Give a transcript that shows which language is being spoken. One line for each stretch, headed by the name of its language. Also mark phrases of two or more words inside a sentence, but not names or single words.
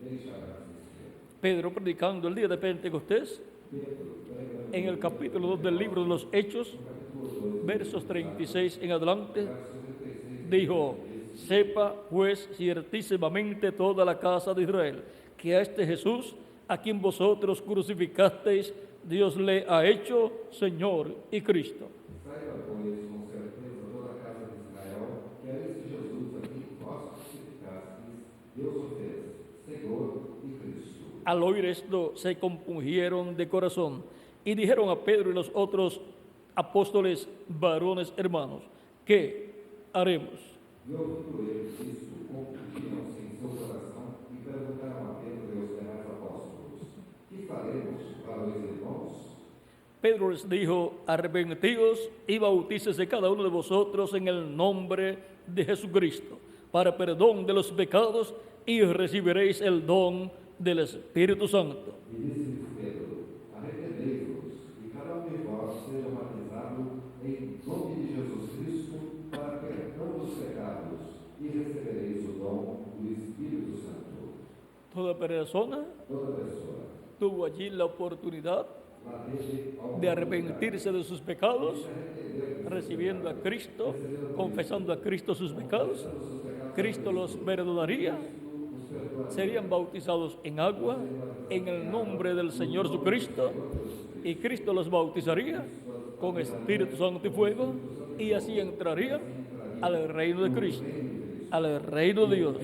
Spanish: Pedro, predicando el día de Pentecostés, en el capítulo 2 del libro de los Hechos, versos 36 en adelante, dijo: sepa pues ciertísimamente toda la casa de Israel que a este Jesús, a quien vosotros crucificasteis, Dios le ha hecho Señor y Cristo.
Portuguese: Saiba, pois, com certeza toda a casa de Israel, que a este Jesus a quem vós crucificastes, Deus o fez Senhor y Cristo.
Spanish: Al oír esto, se compungieron de corazón y dijeron a Pedro y los otros apóstoles: varones hermanos, ¿qué haremos?
Portuguese: E ouvindo eles isto, compungiram-se em seu coração e perguntaram a Pedro e aos demais apóstolos: que faremos para os irmãos?
Spanish: Pedro les dijo: arrepentidos y bautícese cada uno de vosotros en el nombre de Jesucristo para perdón de los pecados y recibiréis el don del Espíritu Santo.
Portuguese: E disse-lhes Pedro: Arrependei-vos, e cada um de vós seja batizado em nome de Jesus Cristo para perdão dos pecados, e recebereis o dom do Espírito Santo.
Spanish: Toda persona
Portuguese: Toda pessoa
Spanish: tuvo allí la oportunidad
Portuguese: lá teve a
Spanish: de arrepentirse de sus pecados, recibiendo a Cristo, confesando a Cristo sus pecados. Cristo los perdonaría, serían bautizados en agua, en el nombre del Señor Jesucristo, y Cristo los bautizaría con Espíritu Santo y fuego, y así entrarían al reino de Cristo, al reino de Dios.